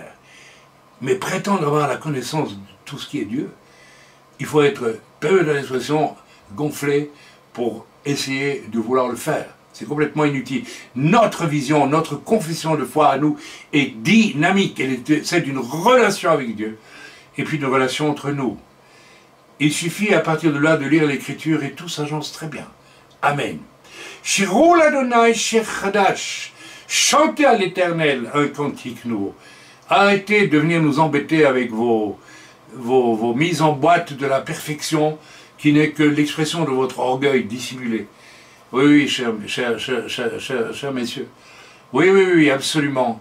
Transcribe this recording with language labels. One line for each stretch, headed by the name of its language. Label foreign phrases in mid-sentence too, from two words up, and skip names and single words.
French: Mais prétendre avoir la connaissance de tout ce qui est Dieu, il faut être, peu de l'expression, gonflé pour essayer de vouloir le faire. C'est complètement inutile. Notre vision, notre confession de foi à nous est dynamique. C'est une relation avec Dieu, et puis une relation entre nous. Il suffit à partir de là de lire l'Écriture et tout s'agence très bien. Amen.
Hebrew: שירו לאדוני שיר חדש.
French: Chantez à l'Éternel un cantique nouveau. Arrêtez de venir nous embêter avec vos mises en boîte de la perfection qui n'est que l'expression de votre orgueil dissimulé. Oui, chers messieurs. Oui, absolument.